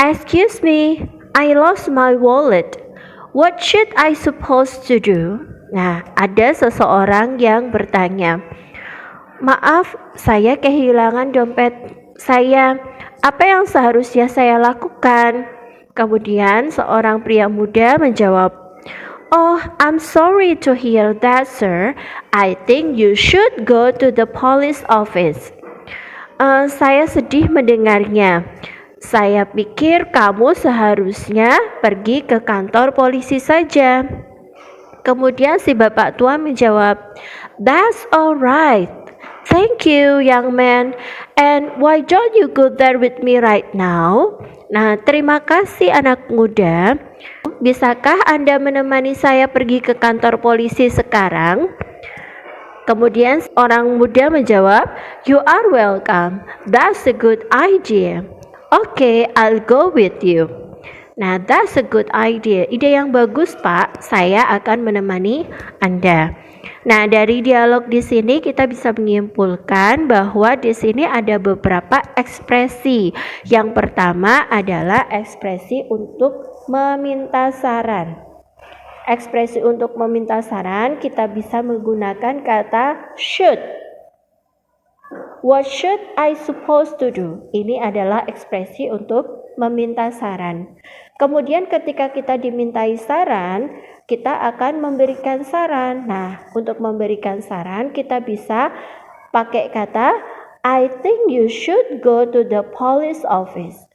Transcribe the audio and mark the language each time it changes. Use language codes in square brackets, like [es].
[en] Excuse me, I lost my wallet. What should I supposed to do? [id] Nah, ada seseorang yang bertanya, maaf, saya kehilangan dompet saya. Apa yang seharusnya saya lakukan? Kemudian seorang pria muda menjawab, [en] "Oh, I'm sorry to hear that, sir. I think you should go to the police office." [id] Saya sedih mendengarnya. Saya pikir kamu seharusnya pergi ke kantor polisi saja. Kemudian si bapak tua menjawab, [en] "That's alright. Thank you, young man. And why don't you go there with me right now?" [id] Nah, terima kasih anak muda. Bisakah Anda menemani saya pergi ke kantor polisi sekarang? Kemudian orang muda menjawab, [en] "You are welcome. That's a good idea. Okay, I'll go with you." [id] Nah, [en] that's a good idea. [id] Ide yang bagus, Pak. Saya akan menemani Anda. Nah, dari dialog di sini kita bisa menyimpulkan bahwa di sini ada beberapa ekspresi. Yang pertama adalah ekspresi untuk meminta saran. Ekspresi untuk meminta saran kita bisa menggunakan kata should. [en] What should I supposed to do? [id] Ini adalah ekspresi untuk meminta saran. Kemudian ketika kita dimintai saran, kita akan memberikan saran. Nah, untuk memberikan saran kita bisa pakai kata [en] I think you should go to the police office.